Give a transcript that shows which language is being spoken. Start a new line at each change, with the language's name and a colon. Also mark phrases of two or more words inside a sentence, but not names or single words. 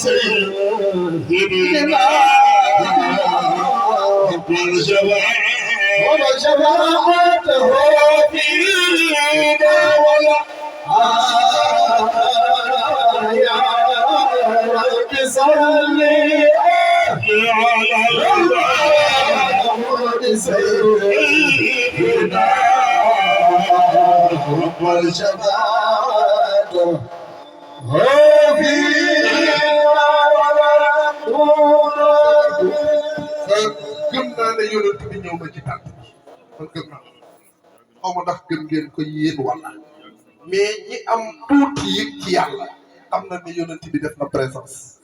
Arabic: سيدنا وجماعته فينا ولا يا رب صلي على المعبود سيدنا والجماعة
Wolof: gëm naa ne yonent bi ñëw na ci tànt bi man gëm naa xaw ma ndax gëm ngeen ko yéen wala mais ñi am tuuti yëg ci yàlla xam na ne yonent bi def na présence